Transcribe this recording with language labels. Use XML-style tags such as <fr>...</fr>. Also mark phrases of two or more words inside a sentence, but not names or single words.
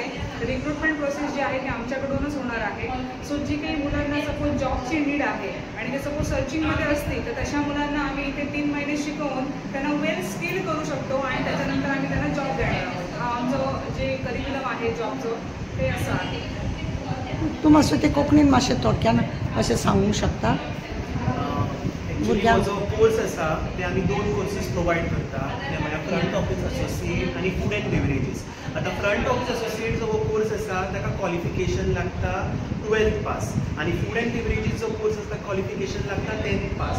<mr>रिक्रुटमेंट प्रोसेस जी आहे ती आमच्याकडूनच होणार आहे. सो जी काही मुलांना सपोज जॉबची नीड आहे आणि ते सपोज सर्चिंगमध्ये असतील तर तशा मुलांना आम्ही इथे 3 महिने शिकवून त्यांना</mr> <en>well skill</en> <mr>करू शकतो आणि त्याच्यानंतर आम्ही त्यांना जॉब देणार आहोत. आमचं जे करिक्युलम आहे जॉबचं ते असं आहे. तुम्ही असं ते</mr> <kok>कोंकणीन मातशें थोडक्यान अशें सांगूंक शकता. जो कोर्स आसा ते आमी</kok> <en>2 courses provide</en> <kok>करता. ते म्हळ्यार</kok> <en>front office associate</en> <kok>आणि</kok> <en>food and beverages.</en> <kok>आता</kok> <en>front office associate</en> <kok>जो कोर्स आसा ताका क्वॉलिफिकेशन लागता</kok> <en>12th pass</en> <kok>आणि</kok> <en>food and beverages</en> <kok>जो कोर्स आसा क्वॉलिफिकेशन लागता</kok> <en>10th pass.</en>